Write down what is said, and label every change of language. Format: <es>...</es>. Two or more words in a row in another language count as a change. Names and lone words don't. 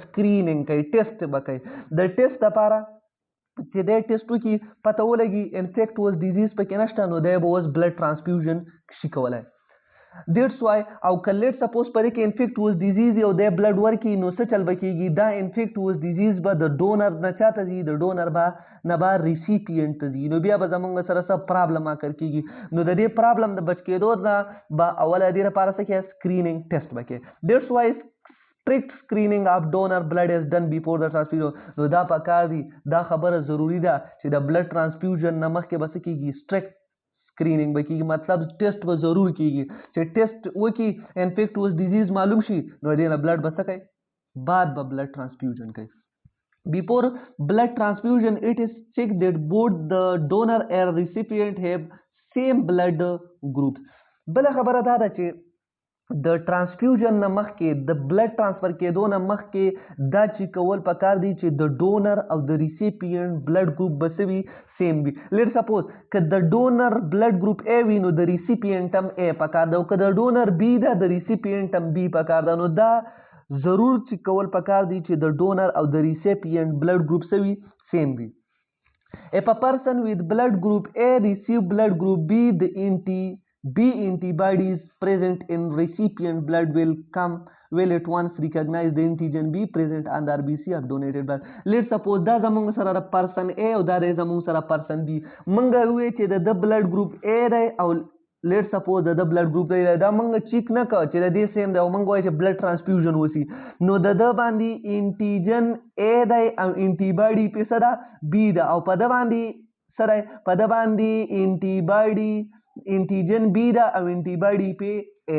<ps>سکرینینګ کوي ټیسټ به کوي د ټیسټ دپاره چې دی ټیسټ وکړي پته ولګي</ps> <en>infectious disease</en> <ps>پکې نشته نو دی به اوس</ps> <en>blood transfusion</en> <ps>شي کولی</ps> <en>That's why</en> <ps>او که</ps> <en>let suppose</en> <ps>پرې کې</ps> <en>infectious disease</en> <ps>یو دی بلډ ورکي نو څه چل به کېږي دا</ps> <en>infectious disease</en> <ps>به د ډونر نه چاته ځي د ډونر به نه به ریسیپینټ ته ځي نو بیا به زموږ سره څه پرابلم اکر کېږي نو د دې پرابلم د بچ کېدو نه به اوله دې لپاره څه کوي</ps> <en>screening test</en> <ps>به کوي</ps> <en>That's why strict screening of donor blood is done before the transfusion</en> <ps>نو دا پکار دی دا خبره ضروری ده چې د</ps> <en>blood transfusion</en> <ps>نه مخکې به څه کېږي</ps> <en>strict screening</en> <ps>به کېږي مطلب ټیسټ به ضرور کېږي چې ټیسټ وکړي</ps> <en>infectious disease</en> <ps>معلوم شي نو دې نه بلډ به څه کوي بعد به</ps> <en>blood transfusion</en> <ps>کوي</ps> <en>Before blood transfusion, it is checked that both the donor and recipient have same blood groups.</en> <ps>بله خبره دا ده چې د ټرانسفیوژن نه مخکې د</ps> <en>blood transfer</en> <ps>کېدو نه مخکې دا چې کول پکار دی چې د ډونر او د</ps> <en>recipient blood group</en> <ps>به څه وي سیم وي</ps> <en>let suppose</en> <ps>که د</ps> <en>donor blood group A</en> <ps>وي نو د ریسیپینټ هم A پکار ده او که د ډونر B ده د ریسیپینټ هم B پکار ده نو دا ضرور چې کول پکار دی چې د ډونر او د</ps> <en>recipient blood group</en> <ps>څه وي سیم وي</ps> <en>If a person with blood group A receive blood group B, the B antibodies present in recipient blood will at once recognize the antigen B present on the RBC of donated blood. Let's suppose</en> <ps>دا زمونږ سره</ps> <en>person A</en> <ps>او دا دی زمونږ سره</ps> <en>person B.</en> <ps>مونږ وی چې د</ps> <en>blood group A</en> <ps>دی او</ps> <en>let suppose</en> <ps>د</ps> <en>blood group</en> <ps>دی دا مونږ چیک نه کوو چې د دې سیم دی او مونږ وایو چې</ps> <en>blood transfusion</en> <ps>وسي نو د ده باندې انټیجن A دی او انټیباډي پې څه ده B ده او په ده باندې څه دی په ده باندې</ps> <en>antibody antigen B</en> <ps>ده او انټیباډي پې A</ps>